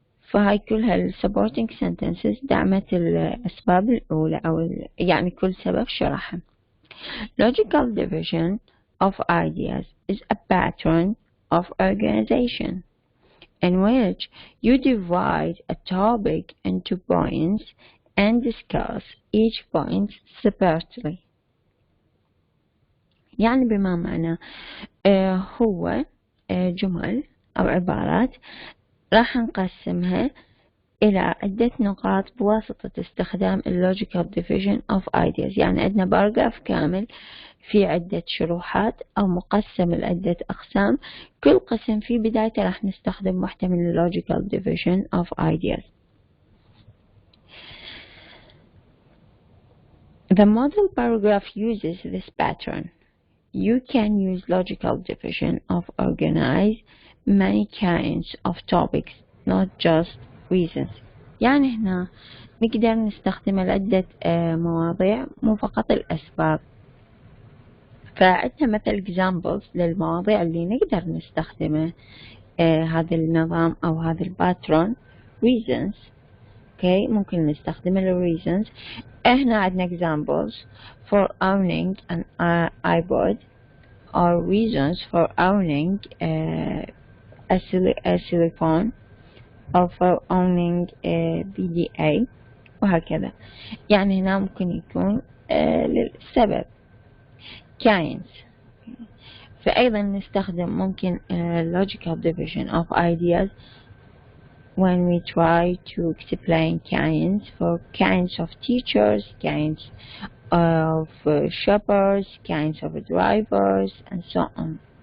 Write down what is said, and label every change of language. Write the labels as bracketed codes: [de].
[ar] فهاي كلها ال supporting sentences دعمت الأسباب الأولى أو يعني كل سبب شرحه. [en] Logical division of ideas is a pattern of organization in which you divide a topic into points and discuss each point separately. [ar] يعني بما معنى هو جمل أو عبارات راح نقسمها إلى عدة نقاط بواسطة استخدام [en] logical division of ideas. [ar] يعني عندنا باراجراف كامل في عدة شروحات أو مقسم لعدة أقسام، كل قسم في بدايته راح نستخدم واحدة من [en] logical division of ideas. The model paragraph uses this pattern. You can use logical division of organize many kinds of topics, not just reasons. [ar] يعني هنا نقدر نستخدم لعدة مواضيع مو فقط الأسباب. فعندنا مثل examples للمواضيع اللي نقدر نستخدمه هذا النظام أو هذا الباترون. [en] reasons، okay، [ar] ممكن نستخدم [en] reasons. [ar] هنا عندنا [en] examples for owning an iPod or reasons for owning a telephone or for owning PDA [ar] وهكذا. يعني هنا ممكن يكون للسبب kinds. فأيضا نستخدم ممكن [en] logical division of ideas when we try to explain kinds for kinds of teachers, kinds of shoppers, kinds of drivers, and so on.